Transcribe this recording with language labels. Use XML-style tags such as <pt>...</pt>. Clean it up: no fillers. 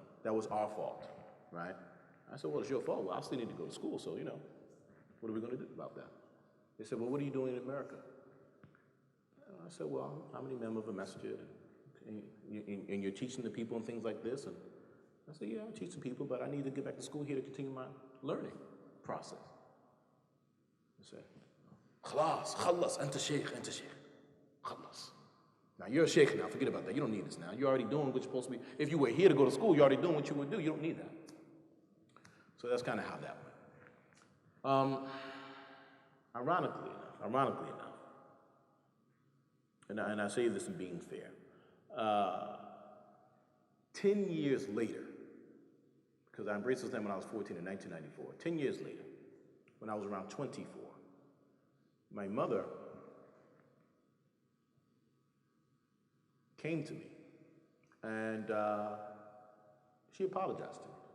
<en>That was our fault, right? I said, well, it's your fault. Well, I still need to go to school, so, what are we going to do about that? They said, well, what are you doing in America? And I said, well, I'm an imam of a masjid, and you're teaching the people and things like this. And I said, yeah, I'm teaching people, but I need to get back to school here to continue my learning process.</en> <ar>He said, خلاص, أنت شيخ, خلاص.</ar> <en>Now, you're a sheikh now. Forget about that. You don't need this now. You're already doing what you're supposed to be. If you were here to go to school, you're already doing what you would do. You don't need that. So that's kind of how that went. Ironically enough, and I say this in being fair, 10 years later, because I embraced Islam when I was 14 in 1994, 10 years later, when I was around 24, my mother came to me, and she apologized to me.</en>